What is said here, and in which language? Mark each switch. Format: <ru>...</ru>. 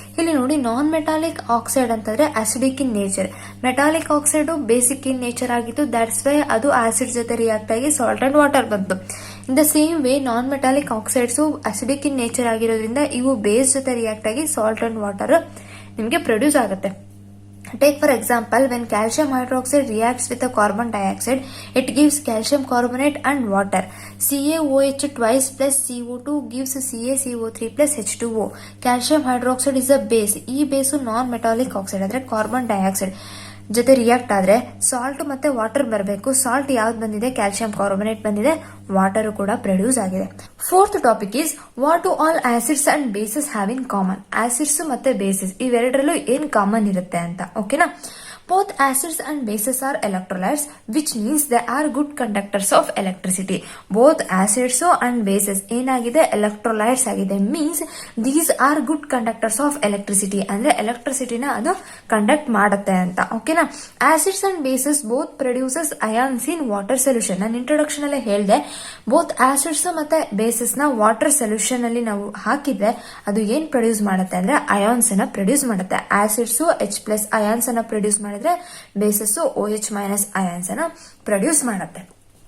<kn>ಇಲ್ಲಿ ನೋಡಿ, ನಾನ್ metallic oxide ಅಂತಂದ್ರೆ acidic in nature, metallic oxide basic in nature ಆಗಿತ್ತು. ದಟ್ಸ್ ವೈ ಅದು ಆಸಿಡ್ ಜೊತೆ ರಿಯಾಕ್ಟ್ ಆಗಿ ಸಾಲ್ಟ್ ಅಂಡ್ ವಾಟರ್ ಬಂತು. In the same way non metallic oxides acidic in nature ಆಗಿರೋದ್ರಿಂದ ಇವು ಬೇಸ್ ಜೊತೆ ರಿಯಾಕ್ಟ್ ಆಗಿ ಸಾಲ್ಟ್ ಅಂಡ್ ವಾಟರ್ ನಿಮಗೆ ಪ್ರೊಡ್ಯೂಸ್ ಆಗುತ್ತೆ.</kn> <en>Take for example, when calcium hydroxide reacts with a carbon dioxide, it gives calcium carbonate and water. CaOH twice plus CO2 gives CaCO3 plus H2O. Calcium hydroxide is a base.</en> <kn>ಈ ಬೇಸು ನಾನ್ metallic oxide ಅಂದ್ರೆ carbon dioxide ಜೊತೆ react ಆದ್ರೆ salt ಮತ್ತೆ water ಬರಬೇಕು. Salt ಯಾವ್ದು ಬಂದಿದೆ? Calcium carbonate ಬಂದಿದೆ, water ಕೂಡ ಪ್ರೊಡ್ಯೂಸ್ ಆಗಿದೆ.</kn> <en>Fourth topic is what do all acids and bases have in common.</en> <kn>Acids ಮತ್ತೆ ಬೇಸಸ್ ಇವೆರಡರಲ್ಲೂ ಏನ್ ಕಾಮನ್ ಇರುತ್ತೆ ಅಂತ. ಓಕೆನಾ?</kn> <en>Both acids and bases are electrolytes, which means they are good conductors of electricity. Both acids and bases</en> <kn>ಏನಾಗಿದೆ? electrolytes ಆಗಿದೆ.</kn> <en>Means these are good conductors of electricity.</en> <kn>ಅಂದ್ರೆ ಎಲೆಕ್ಟ್ರಿಸಿಟಿನ ಅದು conduct ಮಾಡುತ್ತೆ ಅಂತ. ಓಕೆನಾ?</kn> <en>acids and bases both produces ions in water solution.</en> <kn>ನಾನು introduction ಅಲ್ಲೇ ಹೇಳಿದೆ, ಬೋತ್ ಆಸಿಡ್ಸ್ ಮತ್ತೆ ಬೇಸಸ್ ನ ವಾಟರ್ ಸೊಲ್ಯೂಷನ್ ಅಲ್ಲಿ ನಾವು ಹಾಕಿದ್ರೆ ಅದು ಏನ್ ಪ್ರೊಡ್ಯೂಸ್ ಮಾಡುತ್ತೆ ಅಂದ್ರೆ ಅಯಾನ್ಸ್ ಅನ್ನ ಪ್ರೊಡ್ಯೂಸ್ ಮಾಡುತ್ತೆ. ಆಸಿಡ್ಸ್ H+ ಅಯಾನ್ಸ್ ಅನ್ನ ಪ್ರೊಡ್ಯೂಸ್ ಮಾಡಿದ್ರೆ ಬೇಸಸ್ OH- ಅಯಾನ್ಸ್ ಅನ್ನ ಪ್ರೊಡ್ಯೂಸ್ ಮಾಡುತ್ತೆ.</kn>